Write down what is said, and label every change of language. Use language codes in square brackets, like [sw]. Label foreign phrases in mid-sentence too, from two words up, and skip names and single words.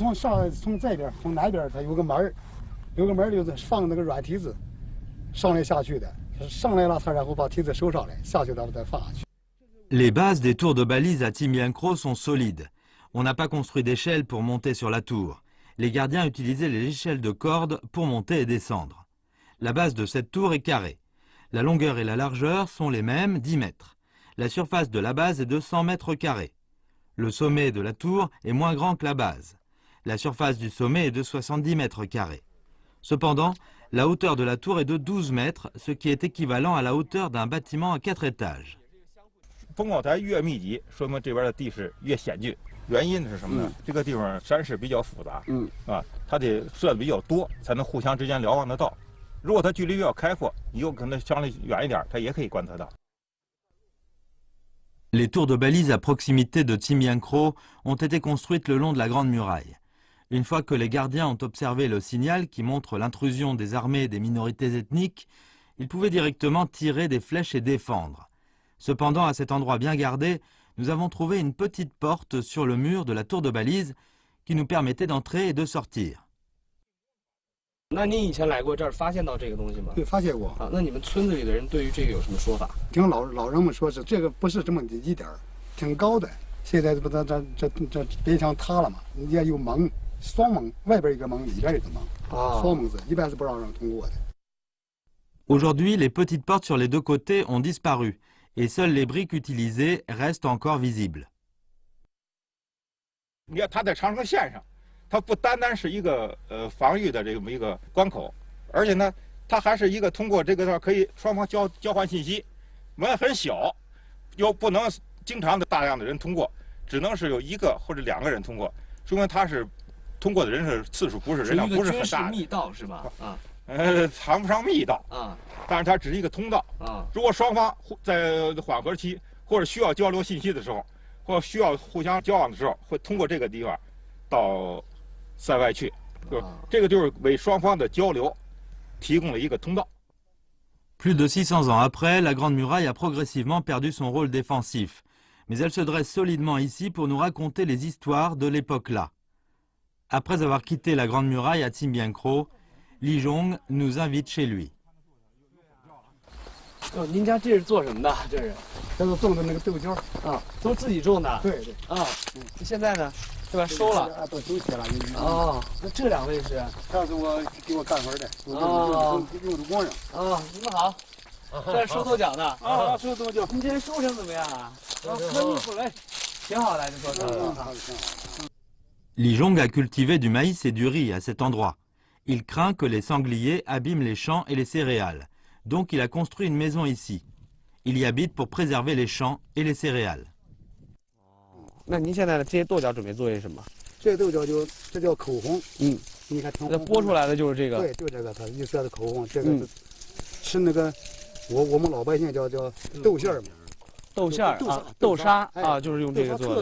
[zh] 从这边，从南边，它有个门儿，就是放那个软梯子，上来下去的。上来了，他然后把梯子收上来，下去他再放下去。 [fr] Les bases des tours de balise à Timbiankro sont solides. On n'a pas construit d'échelle pour monter sur la tour. Les gardiens utilisaient les échelles de corde pour monter et descendre. La base de cette tour est carrée. La longueur et la largeur sont les mêmes, 10 mètres. La surface de la base est de 100 mètres carrés. Le sommet de la tour est moins grand que la base. La surface du sommet est de 70 mètres carrés. Cependant, la hauteur de la tour est de 12 mètres, ce qui est équivalent à la hauteur d'un bâtiment à 4 étages. [zh] 烽火台越密集，说明这边的地势越险峻。原因是什么呢？这个地方山势比较复杂，它得设的比较多，才能互相之间瞭望得到。如果它距离比较开阔，你有可能相对远一点，它也可以观测到。 [fr] Les tours de balise à proximité de Timbiankro ont été construites le long de la Grande Muraille. Une fois que les gardiens ont observé le signal qui montre l'intrusion des armées et des minorités ethniques, ils pouvaient directement tirer des flèches et défendre. Cependant, à cet endroit bien gardé, nous avons trouvé une petite porte sur le mur de la tour de balise qui nous permettait d'entrer et de sortir. [zh] 那您以前来过这儿，发现到这个东西吗？对，发现过。啊，那你们村子里的人对于这个有什么说法？听老人们说是这个不是这么一点儿，挺高的。现在不这边墙塌了嘛？人家有门，双门，外边一个门，里边一个门。啊，双门子一般是不让人通过的。 [fr] Aujourd'hui, les petites portes sur les deux côtés ont disparu et seules les briques utilisées restent encore visibles. [zh] 你看，它在长城线上。它不单单是一个防御的这么一个关口，而且呢，它还是一个通过这个地方可以双方交换信息。门很小，又不能经常的大量的人通过，只能是有1个或者2个人通过，说明它是通过的人是次数不是人量不是很大的。密道是吧？啊，谈不上密道啊，但是它只是一个通道啊。如果双方在缓和期或者需要交流信息的时候，或需要互相交往的时候，会通过这个地方到 塞外去，这个就是为双方的交流提供了一个通道。 [fr] Plus de 600 ans après, la Grande Muraille a progressivement perdu son rôle défensif. Mais elle se dresse solidement ici pour nous raconter les histoires de l'époque-là. Après avoir quitté la Grande Muraille à Tsimbiankro, Li Zhong nous invite chez lui. [zh] 您家这是做什么的？这是？这是种的那个豆角啊，都自己种的。对对。啊，现在呢，是吧？收了。啊，都收起了。哦，那这两位是？这是我给我干活的。用的工人。啊，你们好。这是收豆角的。啊，收豆角。您这些收成怎么样啊？很不赖，挺好的，这收成。 [fr] Li Zhong a cultivé du maïs et du riz à cet endroit. Il craint que les sangliers abîment les champs et les céréales. Donc il a construit une maison ici. Il y habite pour préserver les champs et les céréales. [zh] 那您现在的这些豆角准备做些什么？这豆角这叫口红。你看挺红。那剥出来的就是这个。对，就这个，它绿色的口红，这个吃那个我们老百姓叫豆馅儿嘛。豆馅儿啊，豆沙啊，就是用这个做的。